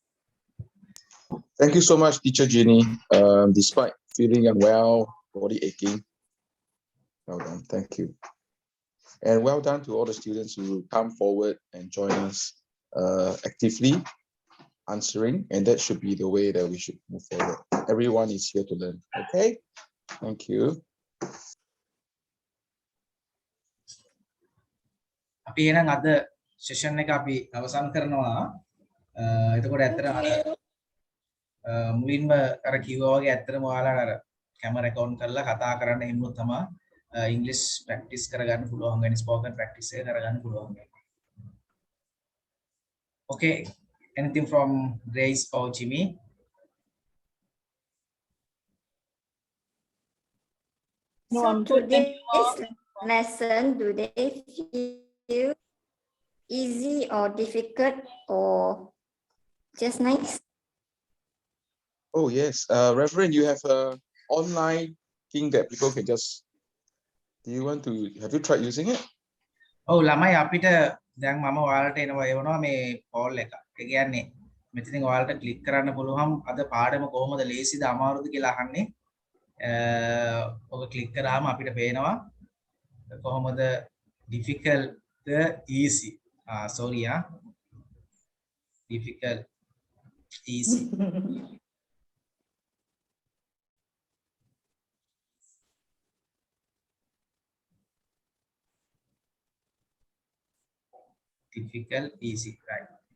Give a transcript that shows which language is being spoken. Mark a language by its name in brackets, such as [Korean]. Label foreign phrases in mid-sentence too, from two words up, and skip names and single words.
[English] Thank you so much, Teacher Ginny. Despite feeling unwell, body aching, well done. Thank you. And well done to all the students who come forward and join us actively answering. And that should be the way that we should move forward. Everyone is here to learn. Okay? Thank you. [Sinhala] අපි එහෙනම් අද සෙෂන් එක අපි අවසන් කරනවා. එතකොට ඇත්තටම මුලින්ම අර කිව්වා වගේ ඇත්තටම ඔයාලා අර කැමරා එක ඔන් කරලා කතා කරන්න හිමුත් තමයි ඉංග්‍රීසි ප්‍රැක්ටිස් කරගන්න පුළුවන් වෙන [English] spoken practice [Sinhala] එක කරගන්න පුළුවන් වෙන්නේ. [English] Okay, anything from Grace or Jimmy? No, I'm good. Today's lesson, do they feel easy or difficult or just nice? Oh, yes. Reverend, you have a online thing that people can just... Do you want to... Have you tried using it? [Sinhala] Oh, ළමයි අපිට දැන් මම ඔයාලට එනවා මේ poll එක. ඒ කියන්නේ මෙතනින් ඔයාලට ක්ලික් කරන්න පුළුවන් අද පාඩම කොහොමද ලේසිද අමාරුද කියලා අහන්නේ. ඔක ක්ලික් කරාම අපිට පේනවා කොහොමද [English] difficult easy. Sorry, difficult easy. Difficult, easy, right?